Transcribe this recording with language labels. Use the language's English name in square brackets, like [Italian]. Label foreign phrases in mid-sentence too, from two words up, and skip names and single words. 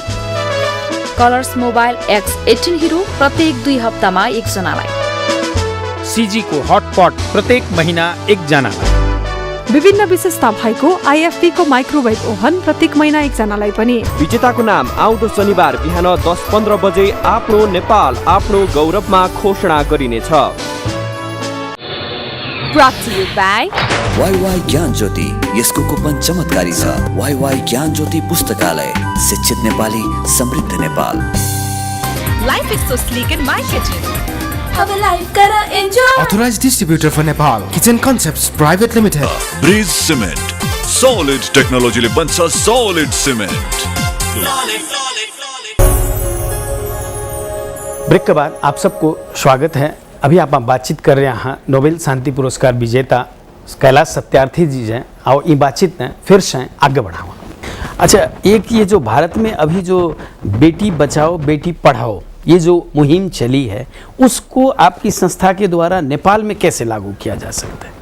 [Nepali] कलर्स मोबाइल X18 हिरो प्रत्येक 2 हप्तामा 1 जनालाई, सीजी को हटपट प्रत्येक महीना 1 जनालाई, विभिन्न विशेषता भएको IFP को [English] microwave oven [Nepali] प्रत्येक महिना 1 जनालाई पनि। विजेताको नाम आउँदो शनिबार बिहान 10:15 बजे आफ्नो नेपाल आफ्नो गौरवमा घोषणा गरिनेछ। [English] brought to you by [Nepali] वाईवाई ज्ञान ज्योति, यसको कुपन चमत्कारी छ। वाईवाई ज्ञान ज्योति पुस्तकालय, शिक्षित नेपाली समृद्ध नेपाल। [English] Life is so sleek in my kitchen. [Hindi] अब लाइफ कर एन्जॉय। [English] Authorized distributor for Nepal, Kitchen Concepts Private Limited. [Nepali] ब्रिज सिमेन्ट, सॉलिड टेक्नोलोजीले बन्छ [English] solid cement. [Hindi] ब्रेक के बाद आप सबको स्वागत है। अभी आप बातचीत कर रहे हैं नोबेल शांति पुरस्कार विजेता कैलाश सत्यार्थी जी हैं, और ये बातचीत ने फिर से आगे बढ़ावा। अच्छा, एक ये जो भारत में अभी जो बेटी बचाओ बेटी पढ़ाओ ये जो मुहिम चली है, उसको आपकी संस्था के द्वारा नेपाल में कैसे लागू किया जा सकता है?